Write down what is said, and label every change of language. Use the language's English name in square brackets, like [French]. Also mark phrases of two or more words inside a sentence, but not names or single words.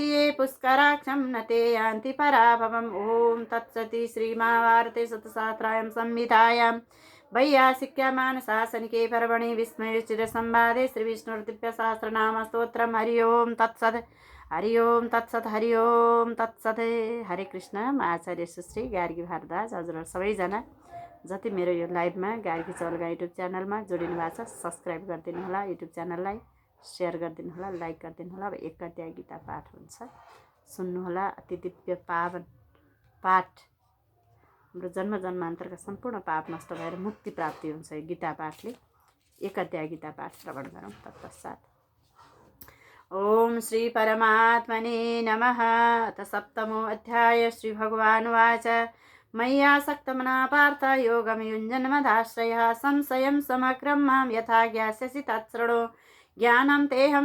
[Sanskrit] ये पुष्कराक्षं न ते यान्ति पराभवम् ॐ तत्सति श्रीमहाभारते शतसहस्रायां संहितायां वैयासिक्यमानशासनिके पर्वणि विस्मयोचितसंवादे श्रीविष्णुर्दिव्यसहस्रनामस्तोत्रं हरि ओं तत्सत् हरि ओं तत्सत् हरि ओं तत्सत् [Nepali] हरे कृष्ण म आचार्य सुश्री गार्गी भारद्वाज हजुरहरू सबैजना जति मेरो यो लाइभमा गार्गी चौलगा युट्युब च्यानलमा जोडिनु भएको छ सब्सक्राइब गरिदिनु होला युट्युब च्यानललाई सेयर गरिदिनु होला लाइक गरिदिनु होला अब एकाध्याय गीता पाठ हुन्छ सुन्नु होला अति दिव्य पावन पाठ हाम्रो जन्म जन्मान्तरका सम्पूर्ण पाप नष्ट भएर मुक्ति प्राप्ति हुन्छ यो गीता पाठले एकाध्याय गीता पाठ श्रवण गरौँ तत्पश्चात् [Sanskrit] ओम श्री परमात्मने नमः अथ सप्तमो अध्याय श्री भगवानुवाच मय्यासक्तमना पार्थ योगं युञ्जन्मदाश्रयः संशयं समग्रं मां यथा ज्ञास्यसि तत्शृणु ज्ञानं तेऽहं